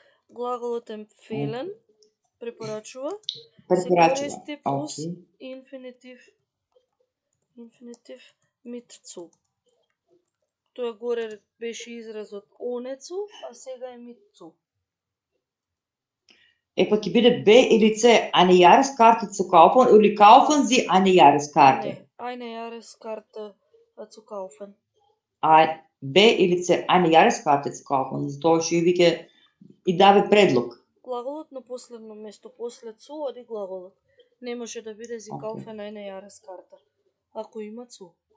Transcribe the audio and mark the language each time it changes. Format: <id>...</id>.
<mk>Глаголот empfehlen препорачува се користи плюс инфинитив</mk> <de>mit zu.</de> <mk>Тоа горе беше изразот</mk> <de>ohne zu,</de> <mk>а сега е</mk> <de>mit zu.</de> <mk>Па ќе биде B или C,</mk> <de>eine Jahreskarte zu kaufen,</de> <mk>или</mk> <de>kaufen Sie eine Jahreskarte?</de> <mk>Не,</mk> <de>eine Jahreskarte zu kaufen.</de> <mk>B или C,</mk> <de>eine Jahreskarte zu kaufen,</de> <mk>затоа што виќе и даве предлог. Глаголот на последно место, после zu оди глаголот. Не може да биде</mk> <de>Sie kaufen eine Jahreskarte,</de> <mk>ако има zu.</mk>